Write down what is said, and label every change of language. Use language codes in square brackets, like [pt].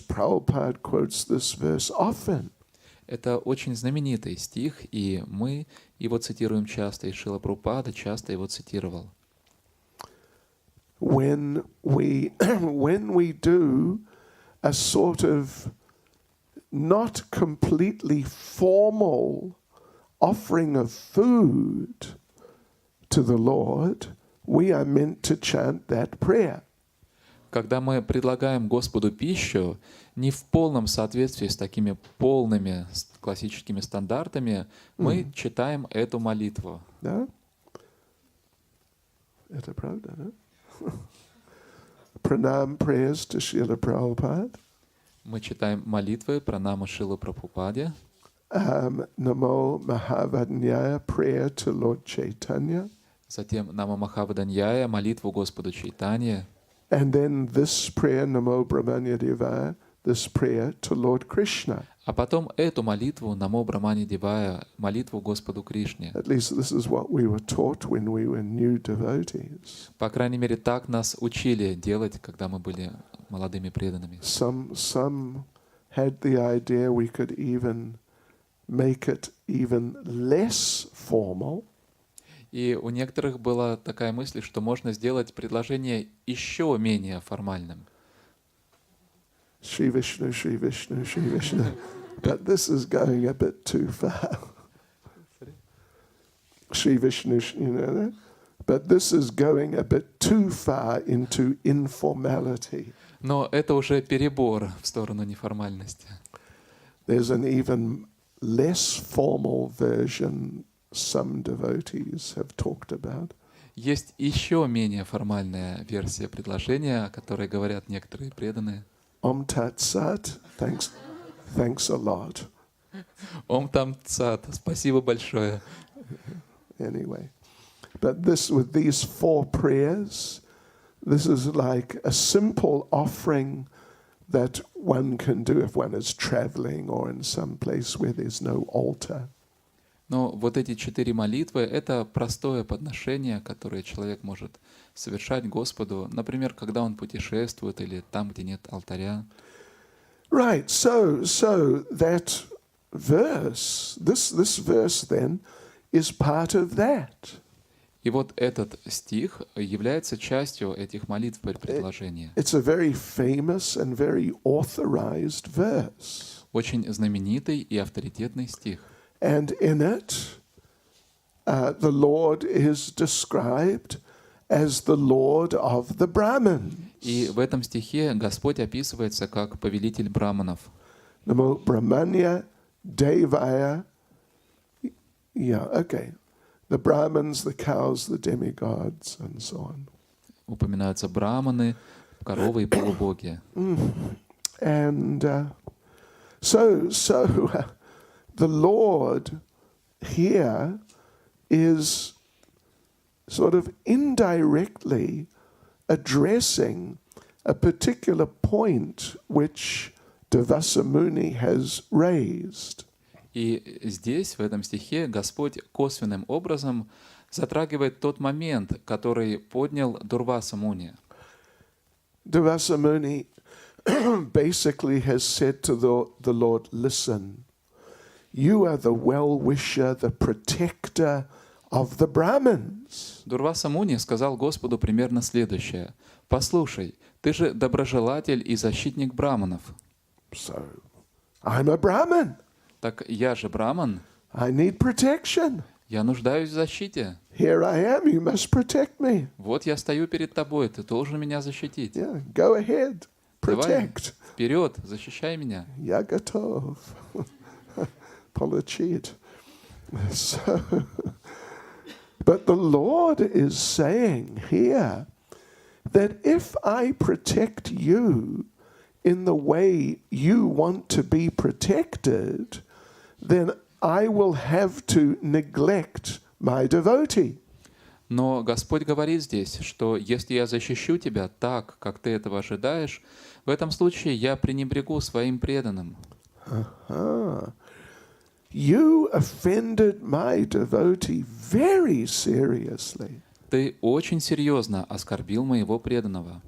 [en] Prabhupada quotes this verse often. [ru] Это очень знаменитый стих, и мы его цитируем часто, и Шрила Прабхупада часто его цитировал. [en] When we do a sort of not completely formal offering of food to the Lord, we are meant to chant that prayer. [ru] Когда мы предлагаем Господу пищу, не в полном соответствии с такими полными классическими стандартами, мы читаем эту молитву. Да? Это правда, да? [en] Pranam prayers to Srila Prabhupada. [ru] Мы читаем молитвы пранама Шрилы Прабхупаде. [en] Namo Mahavadanyaya prayer to Lord Chaitanya. [ru] Затем Нама Махаваданьяя, молитву Господу Чайтанье. [en] And then this prayer, Namo Brahmanya Devaya, this prayer to Lord Krishna. [ru] А потом эту молитву, Намо Брамани Девая, молитву Господу Кришне. [en] At least this is what we were taught when we were new devotees. [ru] По крайней мере, так нас учили делать, когда мы были молодыми преданными. [en] Some had the idea we could even make it even less formal. [ru] И у некоторых была такая мысль, что можно сделать предложение еще менее формальным. [sa] Shri Vishnu, Shri Vishnu, Shri Vishnu. [en] But this is going a bit too far. Shri Vishnu, you know that? But this is going a bit too far into informality. [ru] Но это уже перебор в сторону неформальности. [en] There's an even less formal version some devotees have talked about. [ru] Есть еще менее формальная версия предложения, о которой говорят некоторые преданные. [en] Om Tat Sat, thanks a lot. [ru] Ом Там Цат, спасибо большое. [en] Anyway, but with these 4 prayers, this is like a simple offering that one can do if one is traveling or in some place where there's no altar. [ru] Но вот эти 4 молитвы — это простое подношение, которое человек может совершать Господу, например, когда он путешествует или там, где нет алтаря. [en] Right, so that verse, this verse then, is part of that. [ru] И вот этот стих является частью этих молитв предложения. [en] It's a very famous and very authorized verse. [ru] Очень знаменитый и авторитетный стих. [en] And in it, the Lord is described as the Lord of the Brahmins. [ru] И в этом стихе Господь описывается как повелитель браманов. [sa] Namo Brahmanya Devaya. [en] Yeah, okay. The Brahmins, the cows, the demigods, and so on. [ru] Упоминаются браманы, коровы и полубоги. [en] And so the Lord here is sort of indirectly addressing a particular point which Devasa Muni has raised. [ru] И здесь, в этом стихе, Господь косвенным образом затрагивает тот момент, который поднял Дурваса Муни. [en] Devasa Muni basically has said to the Lord, listen, you are the well-wisher, the protector of the Brahmins. [ru] Дурваса Муни сказал Господу примерно следующее. «Послушай, ты же доброжелатель и защитник браманов». [en] So, I'm a Brahmin. [ru] Так я же браман, [en] I need protection. [ru] я нуждаюсь в защите. [en] Here I am, you must protect me. [ru] Вот я стою перед тобой, ты должен меня защитить. [en] Yeah, go ahead, [ru] Давай, [en] protect. [ru] вперед, защищай меня. Я готов. Получить. [en] So, but the Lord is saying here that if I protect you in the way you want to be protected, then I will have to neglect my devotee. [ru] Но Господь говорит здесь, что если я защищу тебя так, как ты этого ожидаешь, в этом случае я пренебрегу своим преданным. [en] You offended my devotee very seriously. [ru] Ты очень серьезно оскорбил моего преданного.